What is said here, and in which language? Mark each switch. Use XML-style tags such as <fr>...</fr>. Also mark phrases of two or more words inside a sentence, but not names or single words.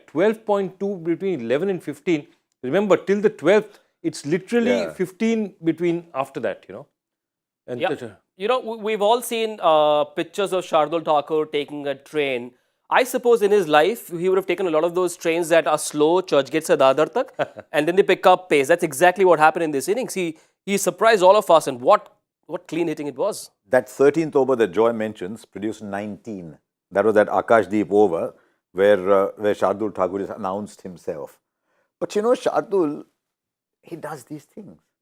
<en>12.2 between 11 and 15. Remember, till the 12th, it's literally 15 between after that, you know. And you know, we've all seen pictures of Shardul Thakur taking a train. I suppose in his life, he would have taken a lot of those trains that are slow, church gates</en> <hi>se Dadar tak,</hi> <en>and then they pick up pace. That's exactly what happened in this innings. He surprised all of us, and what clean hitting it was. That 13th over that Joy mentions produced 19. That was that Akashdeep over where Shardul Thakur has announced himself. But you know, Shardul, he does these things.</en>